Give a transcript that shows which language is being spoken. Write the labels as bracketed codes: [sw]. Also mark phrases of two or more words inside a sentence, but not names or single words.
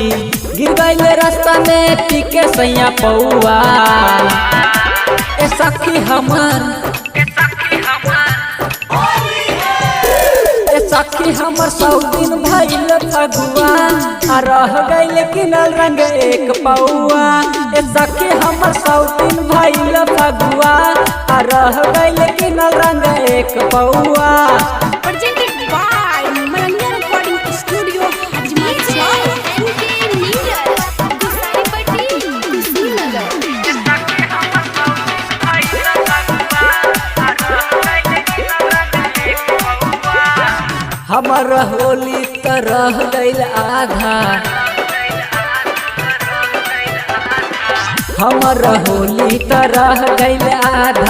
[bho] गिर गईल रास्ता में पीके सैया पौआ, ए सखी हमर सखी हमर 100 दिन भइल फगुआ, आ रह गइल किनल रंग एक पौआ। ए सखी हमर 100 दिन भइल फगुआ, आ रह गइल किनल रंग एक पौआ। [en] Presented by Malangya Recording Studio, Hajmat Chowk, NK Media, Gusaripatti, Kushinagar. [bho] हमर होली त रह गइल आधा, हमर होली त रह गइल आधा।